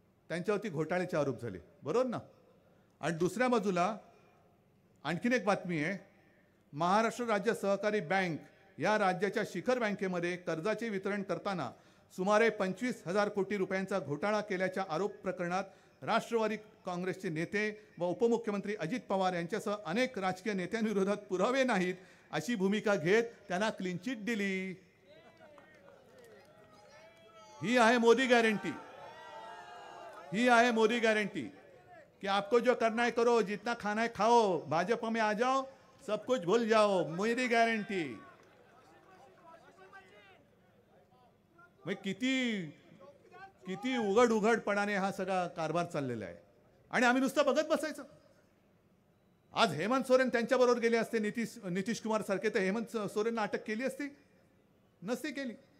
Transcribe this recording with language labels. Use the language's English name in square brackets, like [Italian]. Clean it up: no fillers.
[Marathi] त्यांच्यावरती घोटाळ्याचे आरोप झाले, बरोबर ना. आणि दुसऱ्या बाजूला आणखीन एक बातमी आहे, महाराष्ट्र राज्य सहकारी बँक या राज्याच्या शिखर बँकेमध्ये कर्जाचे वितरण करताना सुमारे 25,000 कोटी रुपयांचा घोटाळा केल्याच्या आरोप प्रकरणात राष्ट्रवादी काँग्रेसचे नेते व उपमुख्यमंत्री अजित पवार यांच्यासह अनेक राजकीय नेत्यांविरोधात पुरावे नाहीत अशी भूमिका घेत त्यांना क्लीन चिट दिली. ही आहे मोदी गॅरंटी. ही आहे मोदी गॅरंटी [Hindi] कि आपको जो करना है करो, जितना खाना है खाओ, भाजपा में आ जाओ, सब कुछ भूल जाओ, मोदी गॅरंटी. [Marathi] मग किती उघडपणाने हा सगळा कारभार चाललेला आहे आणि आम्ही नुसतं बघत बसायचं. आज हेमंत सोरेन त्यांच्याबरोबर गेले असते, नितीश कुमार सारखे, तर हेमंत सोरेनला अटक केली असती? नसती केली.